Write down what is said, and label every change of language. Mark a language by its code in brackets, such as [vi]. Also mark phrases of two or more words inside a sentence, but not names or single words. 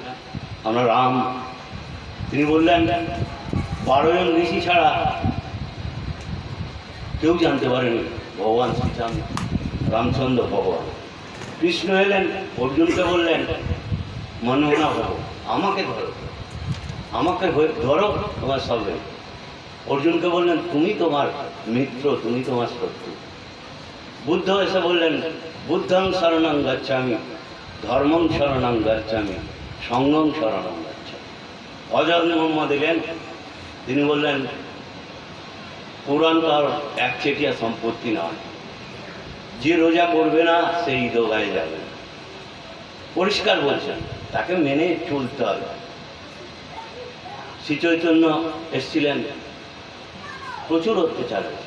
[bn] আমরা রাম, তিনি বললেন 12 জন ঋষি ছাড়া কেউ জানতে পারেনি ভগবান শ্রীরাম, রামচন্দ্র ভগবান। কৃষ্ণ এলেন, অর্জুনকে বললেন [sa] মনোনা ভব, [bn] আমাকে ধরো, আমাকে ধরো, তোমার সবে। অর্জুনকে বললেন তুমি তোমার মিত্র, তুমি তোমার শত্রু। বুদ্ধ এসে বললেন [pi] বুদ্ধং শরণং গচ্ছামি, ধর্মং শরণং গচ্ছামি, সঙ্গং শরণং গচ্ছামি। [bn] হযরত মুহাম্মদ এলেন, তিনি বললেন কোরআন তার একচেটিয়া সম্পত্তি নয়, যে রোজা করবে না সেই দোগায় যাবে। পরিষ্কার বলছেন, তাকে মেনে চলতে হবে। শ্রী চৈতন্য এসেছিলেন, প্রচুর অত্যাচার হয়েছে।